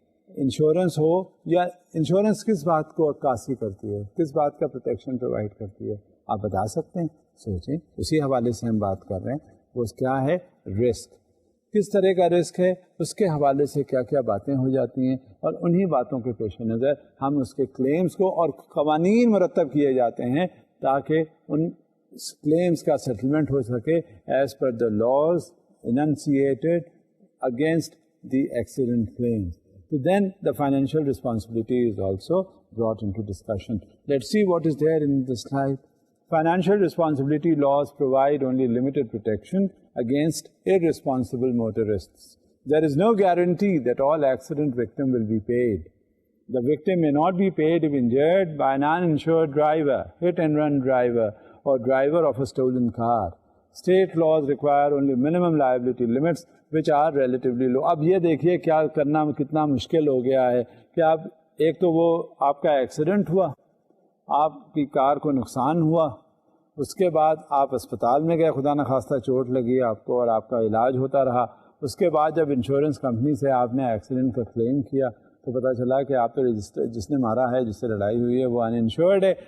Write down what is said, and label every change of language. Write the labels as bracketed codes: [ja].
[ur] Insurance ہو یا insurance کس بات کو عکاسی کرتی ہے، کس بات کا پروٹیکشن پرووائڈ کرتی ہے، آپ بتا سکتے ہیں؟ سوچیں، اسی حوالے سے ہم بات کر رہے ہیں۔ وہ کیا ہے؟ رسک، کس طرح کا رسک ہے، اس کے حوالے سے کیا کیا باتیں ہو جاتی ہیں، اور انہی باتوں کے پیش نظر ہم اس کے کلیمز کو اور قوانین مرتب کیے جاتے ہیں تاکہ ان کلیمز کا سیٹلمنٹ ہو سکے [en] As per the laws unsatisfied against the accident claims. So then the financial responsibility is also brought into discussion. Let's see what is there in the slide. Financial responsibility laws provide only limited protection against irresponsible motorists. There is no guarantee that all accident victims will be paid. The victim may not be paid if injured by an uninsured driver, hit and run driver, or driver of a stolen car. State laws require only minimum liability limits which are relatively low. [ur] اب یہ دیکھیے کیا کرنا کتنا مشکل ہو گیا ہے کہ آپ ایک تو وہ آپ کا ایکسیڈنٹ ہوا، آپ کی کار کو نقصان ہوا، اس کے بعد آپ اسپتال میں گئے، خدا نخواستہ چوٹ لگی آپ کو اور آپ کا علاج ہوتا رہا. اس کے بعد جب انشورنس کمپنی سے آپ نے ایکسیڈنٹ کا کلیم کیا تو پتہ چلا کہ آپ تو جس نے مارا ہے، جس سے لڑائی ہوئی ہے، وہ ان انشورڈ ہے.